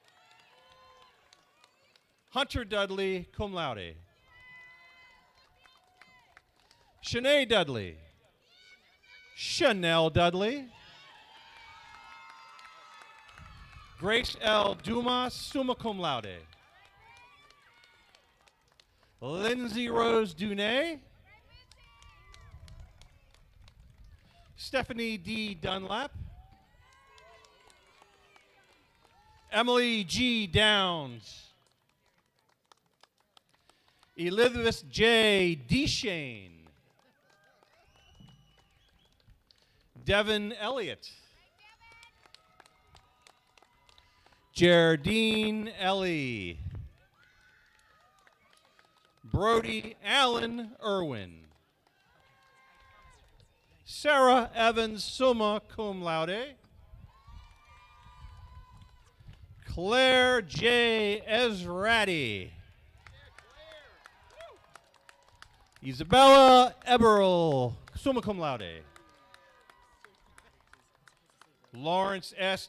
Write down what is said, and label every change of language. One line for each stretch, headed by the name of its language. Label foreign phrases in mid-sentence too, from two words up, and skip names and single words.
Latin: Hunter Dudley, cum laude.
English: Shanae Dudley. Chanel Dudley. Grace L.
Latin: Dumas, summa cum laude.
English: Lindsay Rose Dunay. Stephanie D. Dunlap. Emily G. Downs. Elizabeth J. Deshane. Devin Elliott. Jardine Ellie. Brody Allen Irwin. Sarah Evans,
Latin: summa cum laude.
English: Claire J. Ezrati.
Latin: Isabella Eberl, summa cum laude.
English: Lawrence S.